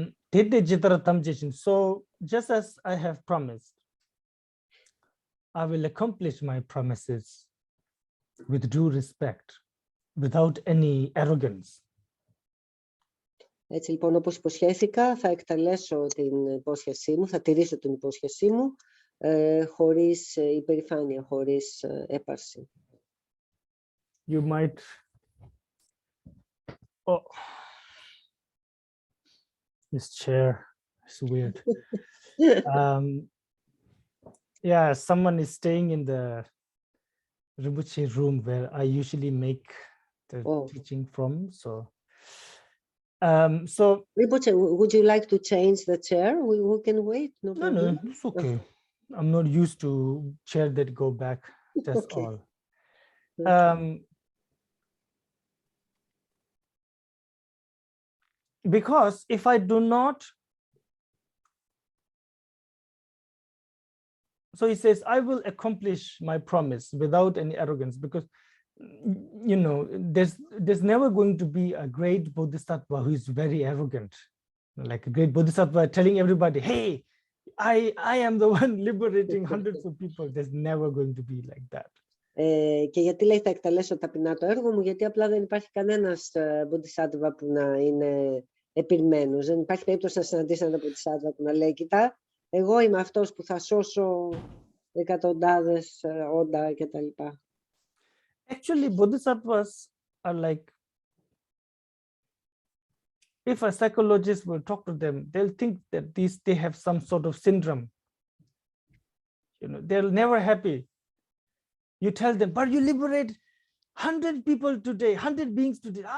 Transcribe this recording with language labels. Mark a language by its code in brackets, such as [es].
[en] Tete jitara tamjeshin. So, just as I have promised, I will accomplish my promises with due respect, without any arrogance. [el] Έτσι λοιπόν, όπως υποσχέθηκα, θα εκτελέσω την υπόσχεσή μου, θα τηρήσω την υπόσχεσή μου, χωρίς υπερηφάνεια, χωρίς έπαρση. [en] You might, oh, this chair is weird. Yeah, someone is staying in the Rinpoche room where I usually make the teaching from. So, Rinpoche, would you like to change the chair? We can wait. No, no, it's okay. I'm not used to chair that go back. That's Okay. all. Because if I do not, so he says, I will accomplish my promise without any arrogance, because, you know, there's never going to be a great Bodhisattva who is very arrogant. Like a great Bodhisattva telling everybody, hey, I am the one liberating hundreds of people. There's never going to be like that. [el] Και γιατί λέει θα εκτελέσω ταπεινά το έργο μου, γιατί απλά δεν υπάρχει κανένας Bodhisattva που να είναι επιρμένος. Δεν υπάρχει περίπτωση να συναντήσει έναν Bodhisattva που να λέει, κοιτά, εγώ είμαι αυτός που θα σώσω εκατοντάδες όντα κτλ. [en] Actually, Bodhisattvas are like, if a psychologist will talk to them, they'll think that they have some sort of syndrome. You know, they're never happy. You tell them, but you liberate 100 people today, 100 beings today.